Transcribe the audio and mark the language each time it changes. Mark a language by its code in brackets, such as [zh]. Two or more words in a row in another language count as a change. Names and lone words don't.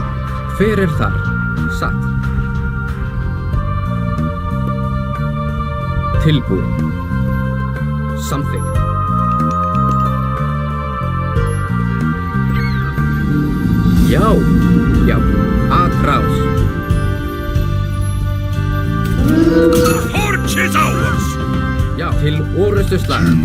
[is] Hver þar? Satt. Tilbúin. Samþykkt. Já, já, atrás. [en] Forge is ours! [is] Já, til orustu slag.